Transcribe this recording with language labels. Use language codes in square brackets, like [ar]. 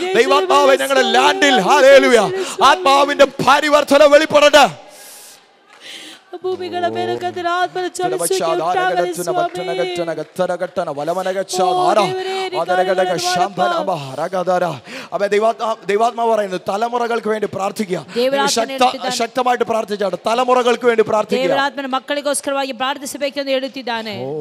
[ml] ദൈവാത്മാവേ ഞങ്ങളുടെ ലാൻഡിൽ hallelujah ആത്മാവിന്റെ പരിവർത്തനം വെളിപ്പെടട്ടെ. [kn] ಭೂಮಿಗಳ ಮೇಲೆ ಕರ್ತನ ಆತ್ಮನ ಚಲಿಸುವಿಕೆ ಉಂಟಾಗಲಿ ಸ್ವಾಮಿ. [ml] ദൈവാത്മാവ് പറയുന്നു തലമുറകൾക്ക് വേണ്ടി പ്രാർത്ഥിക്കുക. ശക്തമായിട്ട് പ്രാർത്ഥിച്ചാണ്. തലമുറകൾക്ക് വേണ്ടി പ്രാർത്ഥിക്കുക. [kn] ದೇವರಾತ್ಮನ ಮಕ್ಕಳಿಗೋಸ್ಕರವಾಗಿ ಪ್ರಾರ್ಥಿಸಬೇಕೆಂದು ಹೇಳುತ್ತಿದ್ದಾನೆ.